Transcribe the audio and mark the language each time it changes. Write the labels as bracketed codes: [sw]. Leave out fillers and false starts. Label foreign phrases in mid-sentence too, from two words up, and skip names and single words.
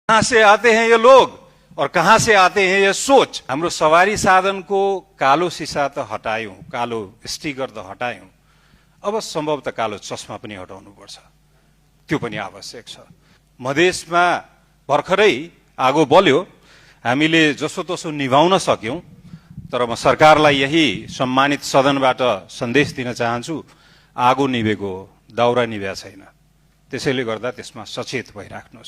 [hi] कहाँ से आते हैं ये लोग और कहाँ से आते हैं ये सोच। [ne] हाम्रो सवारी साधनको कालो सिसा त हटायौं, कालो स्टिकर त हटायौं, अब सम्भवतः कालो चस्मा पनि हटाउनु पर्छ, त्यो पनि आवश्यक छ। मधेसमा भर्खरै आगो बल्यो, हामीले जसोतसो निभाउन सक्यौं, तर म सरकारलाई यही सम्मानित सदनबाट सन्देश दिन चाहन्छु, आगो निभेको दाउरा निभ्या छैन, त्यसैले गर्दा त्यसमा सचेत भइराख्नुहोस्।